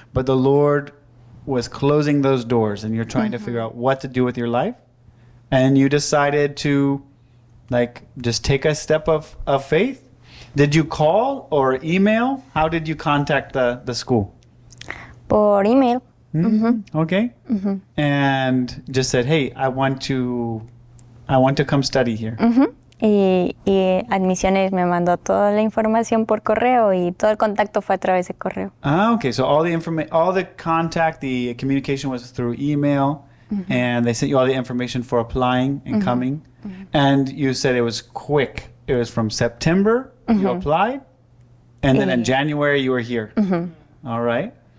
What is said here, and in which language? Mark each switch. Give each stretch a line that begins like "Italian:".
English: But the Lord was closing those doors, and you're trying to figure out what to do with your life, and you decided to, just take a step of faith. Did you call or email? How did you contact the school?
Spanish: Por email.
English: Okay. And just said, hey, I want to come study here.
Spanish: Y Admisiones me mandó toda la información por correo y todo el contacto fue a través de correo.
English: Okay. So all the contact, the communication was through email, and they sent you all the information for applying and coming. And you said it was quick. It was from September you applied, and then in January you were here. All right.